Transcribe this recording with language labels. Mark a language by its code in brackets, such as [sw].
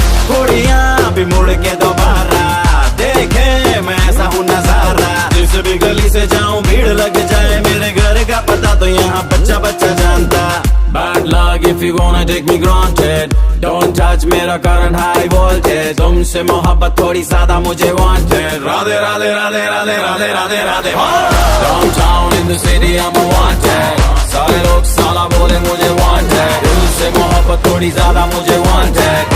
[hi] थोड़ियां भी मुड़ के दोबारा देखे मैं ऐसा हूँ नजारा। जिस भी गली से जाऊं भीड़ लग जाए, मेरे घर का पता तो यहाँ बच्चा बच्चा जानता। [en] Bad luck if you wanna take me granted, don't touch [hi] मेरा [en] current high voltage। [hi] तुमसे मोहब्बत थोड़ी ज्यादा मुझे wanted। राधे राधे राधे राधे राधे राधे राधे हो। [en] Downtown in the city I'm a wanted, [hi] सारे लोग साला बोले मुझे wanted। दिल से मोहब्बत थोड़ी ज्यादा मुझे wanted।